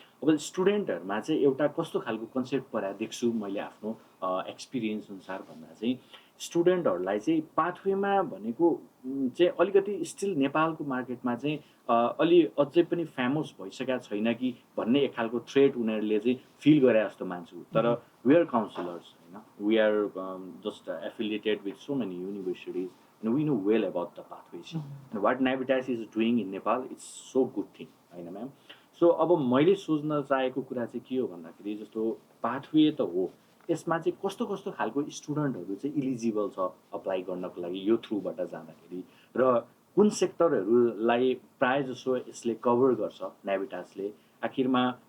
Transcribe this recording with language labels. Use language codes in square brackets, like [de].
[ne] अब स्टुडेन्टहरूमा चाहिँ एउटा कस्तो खालको कन्सेप्ट पढाएर देख्छु मैले आफ्नो एक्सपिरियन्स अनुसार भन्दा चाहिँ स्टुडेन्टहरूलाई चाहिँ पाथवेमा भनेको चाहिँ अलिकति स्टिल नेपालको मार्केटमा चाहिँ अलि अझै पनि फेमस भइसकेको छैन कि भन्ने एक खालको थ्रेट उनीहरूले चाहिँ फिल गरे जस्तो मान्छु। [en] तर we are counsellors होइन, we are just affiliated with so many universities and we know well about the pathways and what Navitas is doing in Nepal. It's so good thing होइन ma'am. [ne] So अब मैले सोच्न चाहेको कुरा चाहिँ के हो भन्दाखेरि जस्तो पाथवे त हो, यसमा चाहिँ कस्तो कस्तो खालको स्टुडेन्टहरू चाहिँ इलिजिबल छ अप्लाई गर्नको लागि यो थ्रुबाट जाँदाखेरि र कुन सेक्टरहरूलाई प्रायः जसो यसले कभर गर्छ न्याभिटासले आखिरमा